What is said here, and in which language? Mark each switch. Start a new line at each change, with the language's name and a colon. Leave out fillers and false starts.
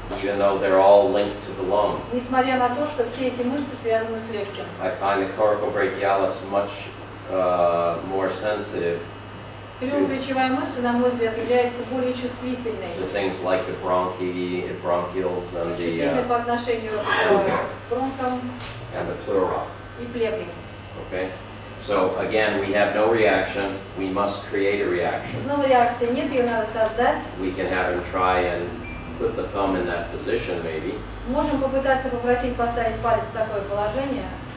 English: Even though they're all linked to the lung.
Russian: Несмотря на то, что все эти мышцы связаны с легким.
English: I find the coracobrachialis much more sensitive
Russian: Клювоплечевая мышца, на мой взгляд, является более чувствительной.
English: to things like the bronchioles and
Russian: Чувствительной по отношению к бронхам
English: the pleura.
Russian: и плевре.
English: Okay? So again, we have no reaction. We must create a reaction.
Russian: Снова реакции нет, ее надо создать.
English: We can have him try and put the thumb in that position maybe.
Russian: Можем попытаться попросить поставить палец в такое положение.